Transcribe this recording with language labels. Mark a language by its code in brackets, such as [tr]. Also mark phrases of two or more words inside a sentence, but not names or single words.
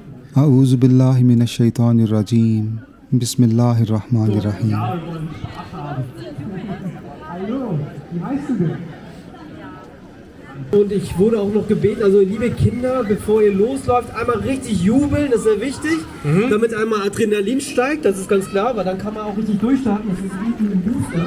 [ar] أعوذ بالله من الشيطان الرجيم. بسم الله الرحمن الرحيم. [de] Hallo, wie heißt du denn? Und ich wurde auch noch gebeten, also liebe Kinder, bevor ihr losläuft, einmal richtig jubeln, das ist sehr wichtig, damit einmal Adrenalin steigt, das ist ganz klar, weil dann kann man auch richtig durchstarten, das ist wie ein Booster.